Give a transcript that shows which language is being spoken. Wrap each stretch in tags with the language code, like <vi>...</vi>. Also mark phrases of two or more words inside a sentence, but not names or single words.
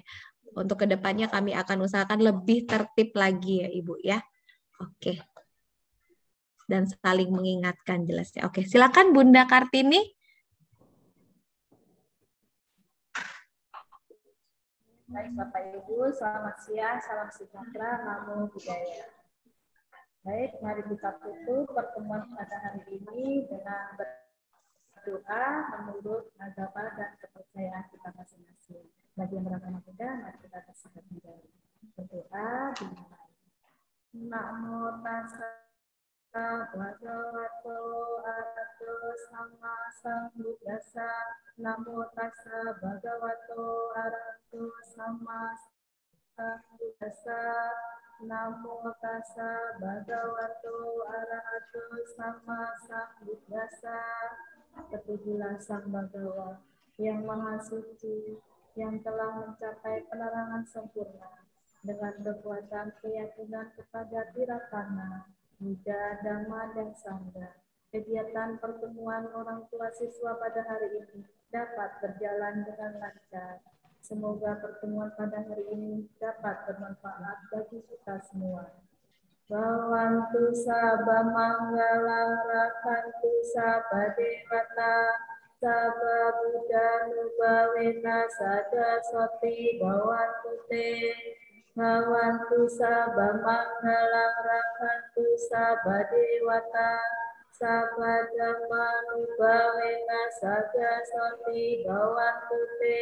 <id>Untuk kedepannya kami akan usahakan lebih tertib lagi ya Ibu ya. Oke. Dan saling mengingatkan jelas ya. Oke, silakan Bunda Kartini. Baik Bapak Ibu, selamat siang, salam sejahtera,</id> <pi>namo buddhaya.</pi> <id>Baik, mari kita tutup pertemuan pada hari ini dengan berdoa menurut agama dan kepercayaan kita masing-masing. Bagi yang beragama Buddha, mari kita bersama kembali berdoa dimulai.</id> <pi>Namo tassa bhagavato arahato sama sambuddhassa. Namo tassa bhagavato arahato sama sambuddhassa. Namo tassa bhagavato arahato sama sambuddhassa.</pi> <id>Ketujuhlah Sang Bhagawa yang Maha Suci, yang telah mencapai penerangan sempurna dengan kekuatan keyakinan kepada Tiratana, Buddha, Dhamma, dan Sangha. Kegiatan pertemuan orang tua siswa pada hari ini dapat berjalan dengan lancar. Semoga pertemuan pada hari ini dapat bermanfaat bagi kita semua.</id> <pi>Bhavantu sabba manggalang rakantu sabba dewata sabba buddha nubawena sada soti bhavantu te. Bhavantu sabba manggalang rakantu sabba dewata sabba dhamma nubawena sada soti bhavantu te.</pi>